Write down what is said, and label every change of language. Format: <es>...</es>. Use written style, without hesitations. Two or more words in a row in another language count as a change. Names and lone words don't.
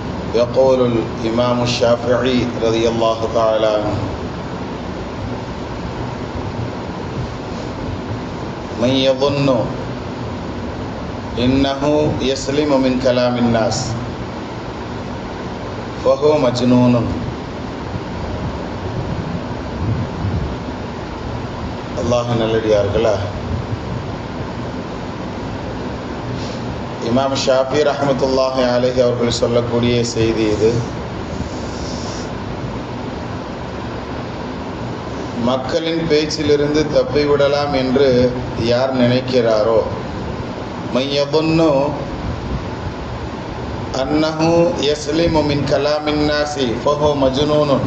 <ar>يقول الإمام الشافعي رضي الله تعالى عنه: من يظن إنه يسلم من كلام الناس فهو مجنون.</ar> <ta>அல்லாஹ் நல்லடியார்களா, இமாம் ஷாஃபி</ta> <ar>رحمة الله عليه</ar> <ta>அவர்கள் சொல்லக்கூடிய செய்தி இது. மக்களின் பேச்சிலிருந்து தப்பிவிடலாம் என்று யார் நினைக்கிறாரோ,</ta> <ar>من يظن أنه يسلم من كلام الناس فهو مجنون.</ar>